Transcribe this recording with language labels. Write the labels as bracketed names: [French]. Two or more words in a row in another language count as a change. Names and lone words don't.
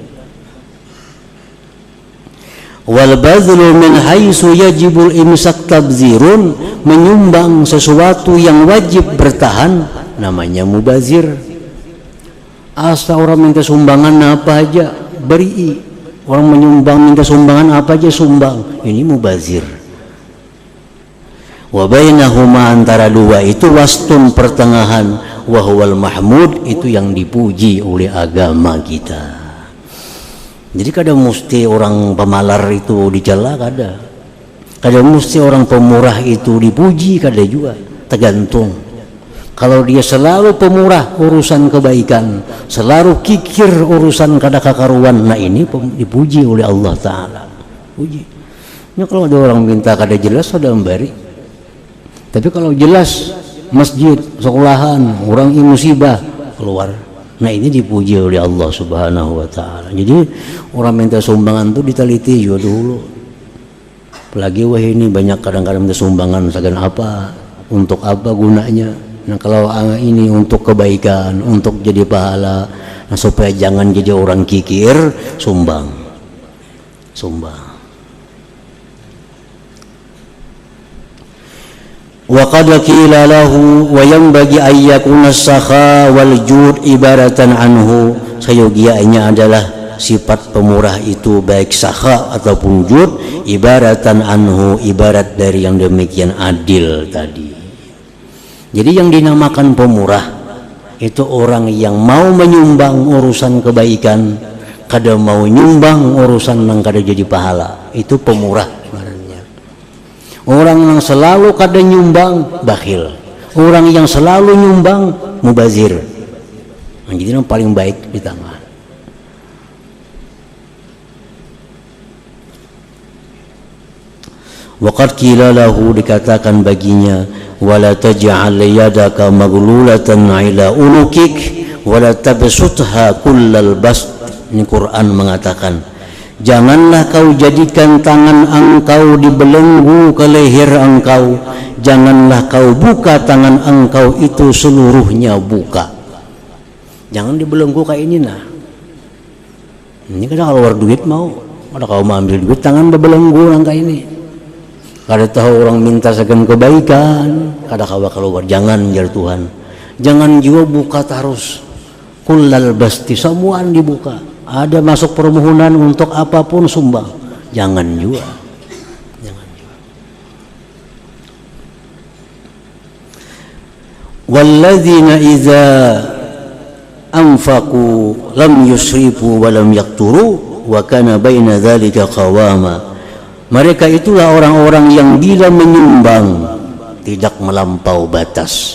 [Arabic] والبذل من حيث يجب الإمساك تبذير, [Indonesian] menyumbang sesuatu yang wajib bertahan namanya mubazir. Asa orang minta sumbangan apa aja beri, orang menyumbang minta sumbangan apa aja sumbang, ini mubazir. [Arabic] وبينهما, [Indonesian] antara dua itu wastun, pertengahan, [Arabic] وهو المحمود, [Indonesian] itu yang dipuji oleh agama kita. [Banjar] Jadi kada mesti orang pemalar itu dicela, kada mesti orang pemurah itu dipuji, kada juga, tergantung. Kalau dia selalu pemurah urusan kebaikan, selalu kikir urusan kada kakaruan, nah ini dipuji oleh Allah Ta'ala, puji. Ya, kalau ada orang minta kada jelas, sudah memberi. Tapi kalau jelas, masjid, sekolahan, orang musibah, keluar. [Indonesian] Nah, ini dipuji oleh Allah [Arabic] سبحانه وتعالى. [Indonesian] Jadi orang minta sumbangan itu diteliti juga dulu. Apalagi wah ini banyak kadang-kadang minta sumbangan, segan apa, untuk apa gunanya. Nah, kalau ini untuk kebaikan, untuk jadi pahala, nah, supaya jangan jadi orang kikir, sumbang. [Arabic] وقد قيل له وينبغي أن يكون السخاء والجود عبارة عنه. [Indonesian] Sayogianya adalah sifat pemurah itu baik sakha ataupun jud [Arabic] عبارة عنه, [Indonesian] ibarat dari yang demikian adil tadi. [Banjar] Jadi yang dinamakan pemurah itu orang yang mau menyumbang urusan kebaikan, kada mau nyumbang urusan yang kada jadi pahala, itu pemurah. Orang yang selalu kada nyumbang, bakhil. [Indonesian] Orang yang selalu nyumbang, mubazir. Nah, jadi yang paling baik di tengah. [Arabic] وقد قيل له, [Indonesian] dikatakan baginya, [Arabic] ولا تجعل يدك مغلولة إلى عنقك ولا تبسطها كل البسط. [Indonesian] Ini Quran mengatakan, janganlah kau jadikan tangan engkau dibelenggu ke leher engkau, janganlah kau buka tangan engkau itu seluruhnya buka. Jangan dibelenggu kayak ini nah. Ini kadang kalau keluar duit mau, kalau kau mau ambil duit tangan berbelenggu kayak ini. [Banjar] Kada tahu orang minta segan kebaikan, kada kawa keluar. Jangan jar Tuhan. Jangan juga buka terus. [Arabic] كل البسط, [Indonesian] semuaan dibuka. Ada masuk permohonan untuk apapun sumbang. Jangan juga. Jangan juga. [Arabic] والذين إذا أنفقوا لم يسرفوا ولم يقتروا وكان بين ذلك قواما. [Indonesian] Mereka itulah orang-orang yang bila menyumbang tidak melampau batas.